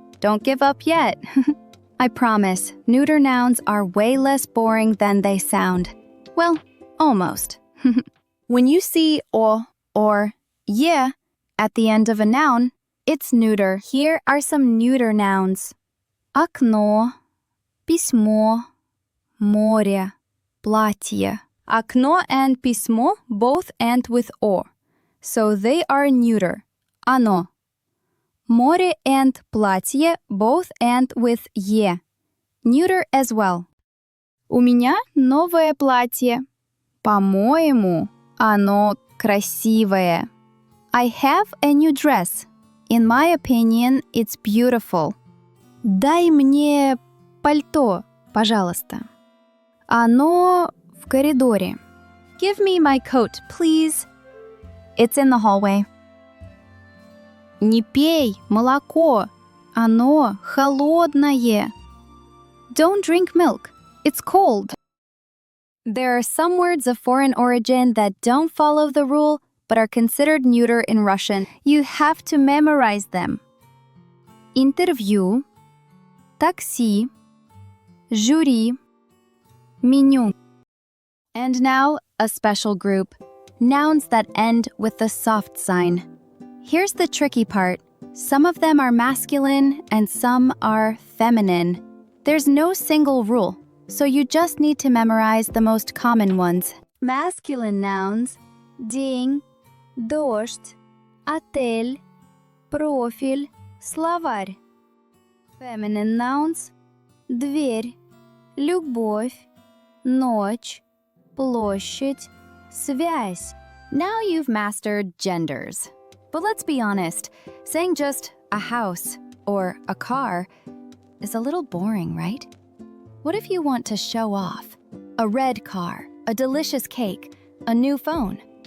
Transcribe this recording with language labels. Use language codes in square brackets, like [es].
[en] Don't give up yet. I promise, neuter nouns are way less boring than they sound. Well, almost. When you see o or ye at the end of a noun, it's neuter. Here are some neuter nouns. [ru] Окно, письмо, море, платье. [en] Окно and письмо both end with o, so they are neuter. [ru] Оно. [en] Море and платье both end with е. Neuter as well. [ru] У меня новое платье. По-моему, оно красивое. [en] I have a new dress. In my opinion, it's beautiful. [ru] Дай мне пальто, пожалуйста. Оно в коридоре. [en] Give me my coat, please. It's in the hallway. [ru] Не пей молоко. Оно холодное. [en] Don't drink milk. It's cold. There are some words of foreign origin that don't follow the rule but are considered neuter in Russian. You have to memorize them. [ru] Интервью, такси, жюри, меню. [en] And now, a special group. Nouns that end with the soft sign. Here's the tricky part. Some of them are masculine and some are feminine. There's no single rule, so you just need to memorize the most common ones. Masculine nouns: [ru] день, дождь, отель, профиль, словарь. [en] Feminine nouns: [ru] дверь, любовь, ночь, площадь, связь. [en] Now you've mastered genders. But let's be honest, saying just a house or a car is a little boring, right? What if you want to show off? A red car, a delicious cake, a new phone.